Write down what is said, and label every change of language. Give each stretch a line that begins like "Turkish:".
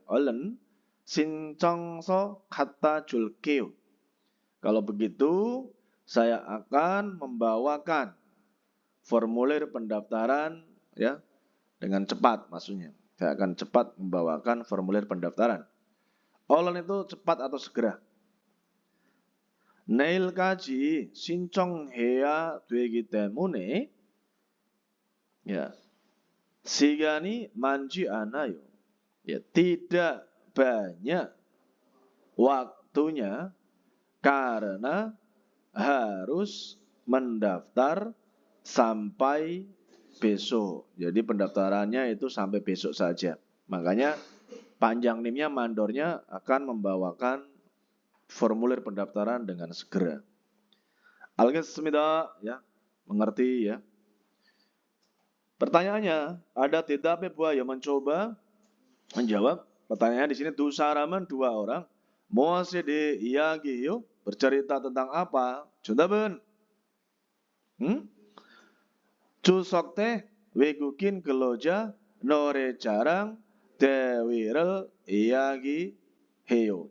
Korean: 얼른 신청서 갖다 줄게요.
Indonesian: Kalau begitu saya akan membawakan formulir pendaftaran ya dengan cepat maksudnya. Saya akan cepat membawakan formulir pendaftaran. 얼른 itu cepat atau segera.
Korean: 내일까지 신청해야 되기 때문에 ya 시간이 많지 않아요.
Indonesian: Ya, tidak banyak waktunya karena harus mendaftar sampai besok. Jadi pendaftarannya itu sampai besok saja. Makanya Panjang NIM-nya mandornya akan membawakan formulir pendaftaran dengan segera. Alhamdulillah ya, mengerti ya. Pertanyaannya, ada tidak buaya mencoba menjawab. Pertanyaannya di sini
Korean: 두 사람은
Indonesian: dua orang.
Korean: 무엇에 대해 이야기해요?
Indonesian: bercerita tentang apa?
Korean: 정답은 추석 때 외국인 근로자 노래자랑 대회를 이야기 heyo.